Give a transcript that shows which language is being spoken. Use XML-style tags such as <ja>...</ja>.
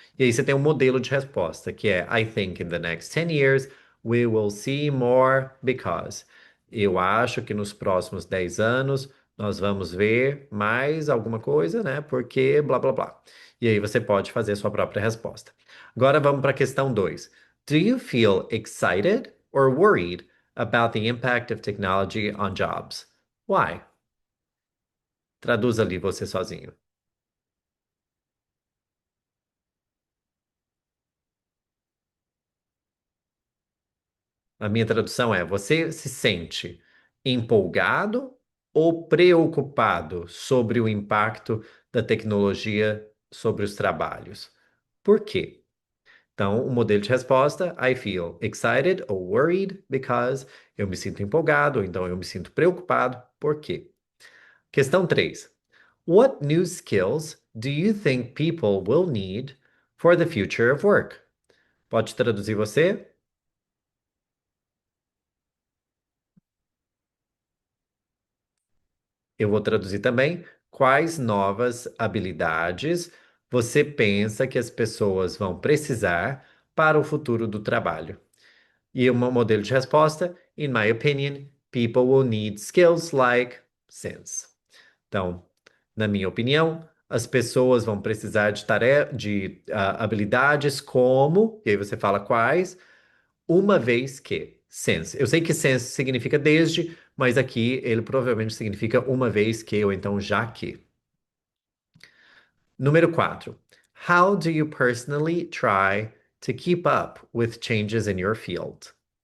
<pt>E aí você tem um modelo de resposta, que é</pt> <en>I think in the next 10 years we will see more because.</en> <pt>Eu acho que nos próximos 10 anos nós vamos ver mais alguma coisa, né? Porque blá blá blá. E aí você pode fazer a sua própria resposta. Agora vamos para a questão 2.</pt> <en>Do you feel excited or worried about the impact of technology on jobs? Why?</en> <pt>Traduz ali você sozinho. A minha tradução é: você se sente empolgado ou preocupado sobre o impacto da tecnologia sobre os trabalhos? Por quê? Então, o modelo de resposta:</pt> <en>I feel excited or worried because</en> <pt>eu me sinto empolgado, ou então eu me sinto preocupado. Por quê? Questão 3.</pt> <en>What new skills do you think people will need for the future of work?</en> <pt>Pode traduzir você? Eu vou traduzir também. Quais novas habilidades você pensa que as pessoas vão precisar para o futuro do trabalho? E o meu modelo de resposta:</pt> <en>In my opinion, people will need skills like sense.</en> <pt>Então, na minha opinião, as pessoas vão precisar de habilidades como, e aí você fala quais, uma vez que. Since. Eu sei que since significa desde, mas aqui ele provavelmente significa uma vez que, ou então já que. Número 4.</pt> <en>How do you personally try to keep up with changes in your field?</en>